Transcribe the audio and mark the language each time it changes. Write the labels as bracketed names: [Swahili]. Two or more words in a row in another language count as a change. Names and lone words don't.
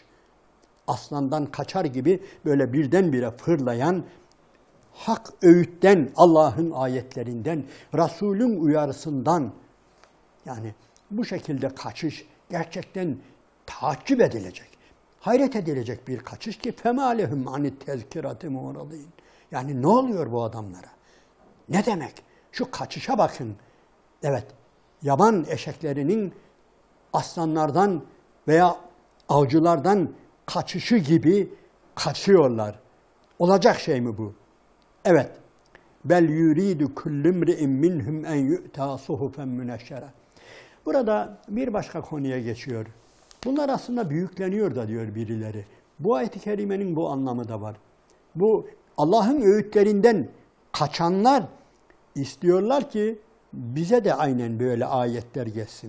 [Turkish] Aslandan kaçar gibi böyle birdenbire fırlayan, hak öğütten, Allah'ın ayetlerinden, Resul'ün uyarısından, yani bu şekilde kaçış gerçekten takip edilecek, hayret edilecek bir kaçış ki [Arabic] فَمَا لَهُمْ عَنِ التَّذْكِرَةِ مُعْرَضِينَ. [Turkish] Yani ne oluyor bu adamlara? Ne demek? Şu kaçışa bakın. Evet, yaban eşeklerinin aslanlardan veya avcılardan kaçışı gibi kaçıyorlar. Olacak şey mi bu? Evet. [Arabic] بل يريد كل امرئ منهم أن يؤتى صحفا منشرة. [Turkish] Burada bir başka konuya geçiyor. Bunlar aslında büyükleniyor da diyor birileri. Bu ayet-i kerimenin bu anlamı da var. Bu Allah'ın öğütlerinden kaçanlar istiyorlar ki bize de aynen böyle ayetler gelsin.